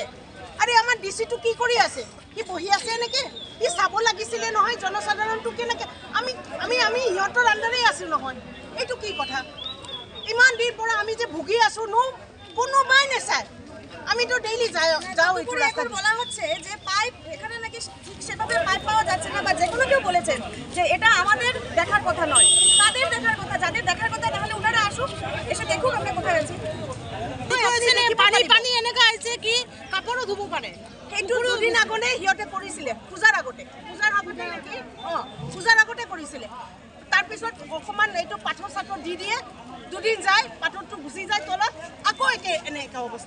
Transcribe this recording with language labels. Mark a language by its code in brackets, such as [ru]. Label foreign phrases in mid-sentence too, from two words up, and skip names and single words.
[as] আৰে আমাৰ ডিচিটো কি কৰি আছে? সি বহি আছে এনেকৈ? সি চাব লাগিছিলে নহয় জনসাধাৰণটো কেনেকৈ। আমি সিহঁতৰ আণ্ডাৰেই আছোঁ নহয়, এইটো কি কথা? ইমান দিন পৰা আমি যে ভুগি আছোঁ কোনোবাই নেচায়। আমিতো ডেইলি যাও এইটো রাস্তা। [bn] বলা হচ্ছে যে পাইপ এখানে নাকি সেভাবে পাইপ পাওয়া যাচ্ছে না, বা যে কোনো কেউ বলেছেন যে এটা আমাদের দেখার কথা নয়, তাদের দেখার কথা। যাদের দেখার কথা তাহলে ওনারা আসুক, এসে দেখুক আমরা কোথায় আছি। [as] পানী এনেকুৱা হৈছে কি কাপোৰো ধুব পাৰে। সেইটো দুদিন আগতে সিহঁতে কৰিছিলে, পূজাৰ আগতে নেকি? পূজাৰ আগতে কৰিছিলে। তাৰপিছত অকণমান এইটো পাথৰ চাথৰ দি দিয়ে, দুদিন যায়, পাথৰটো গুচি যায় তলত, আকৌ এনেকুৱা অৱস্থা।